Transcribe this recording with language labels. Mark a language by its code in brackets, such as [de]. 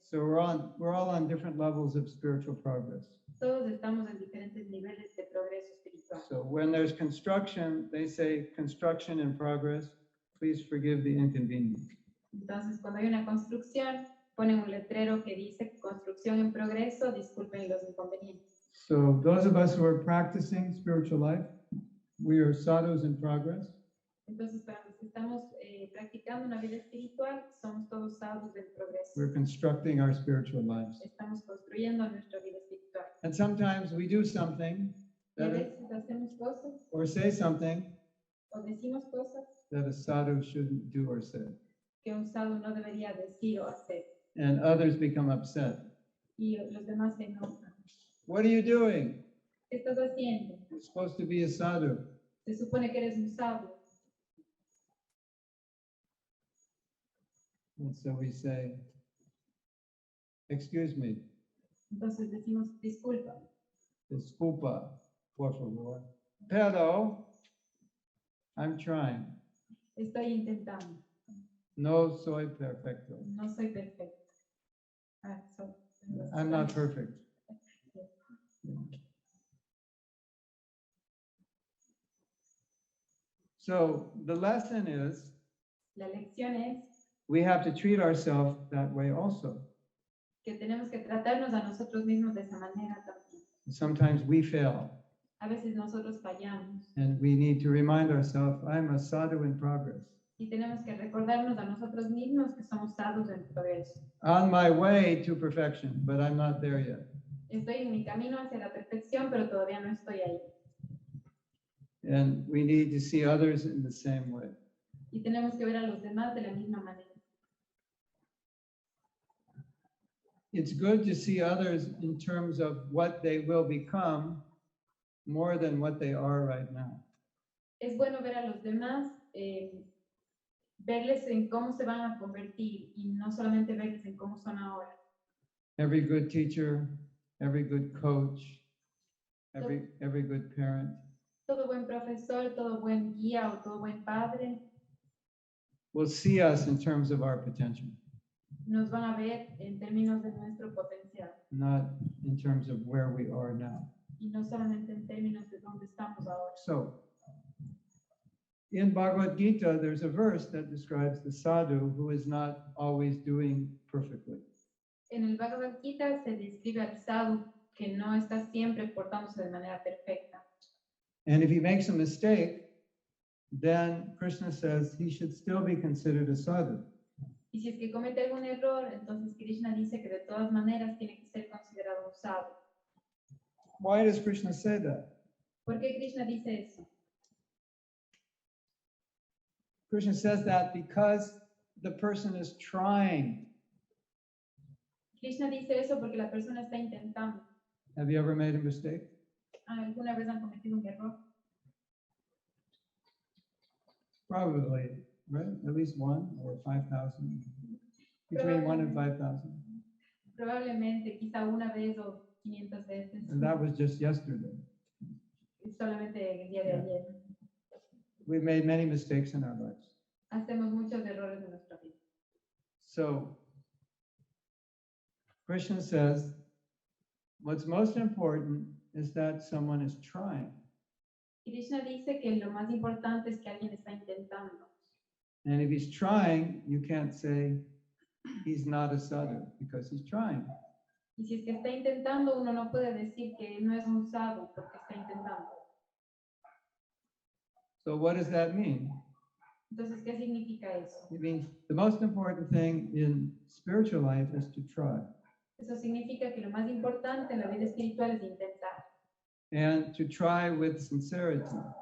[en] So we're all on different levels of spiritual progress. [es] Todos estamos en diferentes niveles de progreso espiritual. [en] So when there's construction, they say construction in progress, please forgive the inconvenience. [es] Entonces, cuando hay una construcción, ponen un letrero que dice construcción en progreso, disculpen los inconvenientes. [en] So those of us who are practicing spiritual life, we are sadhus in progress. [es] Entonces, para los que estamos practicando una vida espiritual, somos todos sadhus del progreso. [en] We're constructing our spiritual lives. [es] Estamos construyendo nuestra vida espiritual. [en] And sometimes we do something [es] Y a [en] that [es] veces hacemos cosas [en] or say something [es] o decimos cosas [en] that a sadhu shouldn't do or say. [es] que un sadhu no debería decir o hacer. [en] And others become upset. [es] Y los demás se enojan. [en] What are you doing? [es] ¿Qué estás haciendo? [en] You're supposed to be a sadhu. [es] Se supone que eres un sadhu. [en] And so we say, excuse me, [es] Entonces decimos, disculpa, disculpa, por favor. Pero, [en] I'm trying. [es] estoy intentando, No soy perfecto. no soy perfecto. [en] I'm not perfect. So the lesson is [es] La lección es [en] we have to treat ourselves that way also. [es] que tenemos que tratarnos a nosotros mismos de esa manera también. [en] Sometimes we fail [es] A veces nosotros fallamos [en] and we need to remind ourselves, I'm a sadhu in progress. [es] y tenemos que recordarnos a nosotros mismos que somos sadhus en progreso. [en] On my way to perfection, but I'm not there yet. [es] Estoy en mi camino hacia la perfección, pero todavía no estoy ahí. [en] And we need to see others in the same way. [es] Y tenemos que ver a los demás de la misma manera. [en] It's good to see others in terms of what they will become more than what they are right now. [es] Es bueno ver a los demás, verles en cómo se van a convertir y no solamente verles en cómo son ahora. [en] Every good teacher, every good coach, every good parent [es] Todo buen profesor, todo buen guía o todo buen padre [en] will see us in terms of our potential, [es] nos van a ver en términos de nuestro potencial [en] not in terms of where we are now. [es] y no solamente en términos de dónde estamos ahora. [en] So, in Bhagavad Gita, there's a verse that describes the sadhu who is not always doing perfectly. [es] En el Bhagavad Gita se describe al sadhu que no está siempre portándose de manera perfecta. [en] And if he makes a mistake, then Krishna says he should still be considered a sadhu. [es] Y si es que comete algún error, entonces Krishna dice que de todas maneras tiene que ser considerado un sadhu. [en] Why does Krishna say that? [es] ¿Por qué Krishna dice eso? [en] Krishna says that because the person is trying. [es] Krishna dice eso porque la persona está intentando. [en] Have you ever made a mistake? [es] ¿Alguna vez han cometido un error? [en] Probably, right? At least one or 5,000. Between 1 and 5,000. [es] Probablemente, quizá una vez o 500 veces. [en] And that was just yesterday. [es] Solamente el día de [en] Yeah. [es] ayer. [en] We've made many mistakes in our lives. [es] Hacemos muchos errores en nuestra vida. [en] So, Krishna says, what's most important is that someone is trying. [es] Krishna dice que lo más importante es que alguien está intentando. [en] And if he's trying, you can't say he's not a sadhu because he's trying. [es] Y si es que está intentando, uno no puede decir que no es un sadhu porque está intentando. [en] So what does that mean? [es] Entonces, ¿qué significa eso? [en] It means the most important thing in spiritual life is to try [es] Eso significa que lo más importante en la vida espiritual es intentar. [en] and to try with sincerity.